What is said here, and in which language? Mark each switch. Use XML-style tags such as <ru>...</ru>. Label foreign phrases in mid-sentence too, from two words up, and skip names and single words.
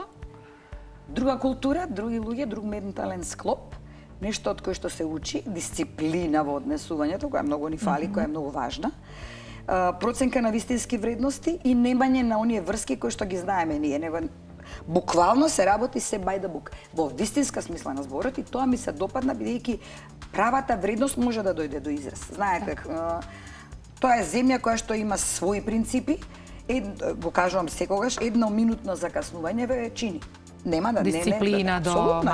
<mk>Друга култура, други луѓе, друг ментален склоп, нешто од кое што се учи, дисциплина во однесувањето, која многу ни фали, која е многу важна, проценка на вистински вредности и немање на оние врски кои што ги знаеме ние, него буквално се работи се</mk> <en>by the book,</en> <mk>во вистинска смисла на зборот и тоа ми се допадна бидејќи правата вредност може да дојде до израз. Знаете, тоа е земја која што има своји принципи, го кажувам секогаш, едноминутно закаснување ве чини. Нема да дисциплина до максимум.</mk>